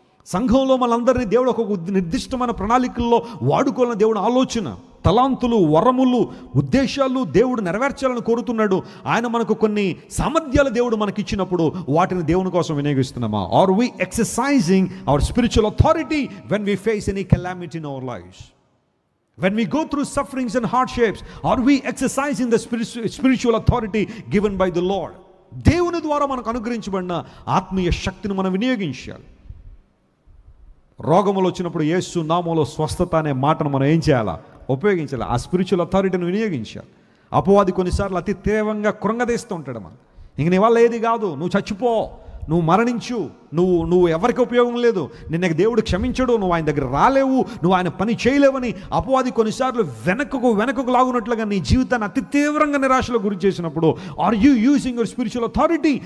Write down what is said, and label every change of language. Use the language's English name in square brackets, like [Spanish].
[Telugu] సంఘంలో మనందరినీ దేవుడు ఒక నిర్దిష్టమైన ప్రణాళికల్లో వాడుకోవాలని దేవుడు ఆలోచన, తలాంతులు, వరములు, ఉద్దేశాలు దేవుడు నెరవేర్చాలని కోరుతున్నాడు. ఆయన మనకు కొన్ని సామర్థ్యాలు దేవుడు మనకి ఇచ్చినప్పుడు వాటిని దేవుని కోసం వినియోగిస్తున్నామా? [English] Are we exercising our spiritual authority when we face any calamity in our lives? When we go through sufferings and hardships, are we exercising the spiritual authority given by the Lord? [Telugu] దేవుని ద్వారా మనకు అనుగ్రహించబడిన ఆత్మీయ శక్తిని మనం వినియోగించాలి. రోగములు వచ్చినప్పుడు యేసు నామములో స్వస్థత అనే మాటను మనం ఏం చేయాలా? ఉపయోగించాలి. ఆ స్పిరిచువల్ అథారిటీని వినియోగించాలి. అపవాది కొన్నిసార్లు అతి తీవ్రంగా కృంగదీస్తూ ఉంటాడు. మనం ఇంక నీ వల్ల ఏది కాదు, నువ్వు చచ్చిపో, నువ్వు మరణించు, నువ్వు ఎవరికి ఉపయోగం లేదు, నిన్నకు దేవుడు క్షమించడు, నువ్వు ఆయన దగ్గర రాలేవు, నువ్వు ఆయన పని చేయలేవని అపవాది కొన్నిసార్లు వెనకకు లాగునట్లుగా నీ జీవితాన్ని అతి తీవ్రంగా నిరాశలో గురి చేసినప్పుడు, [English] Are you using your spiritual authority?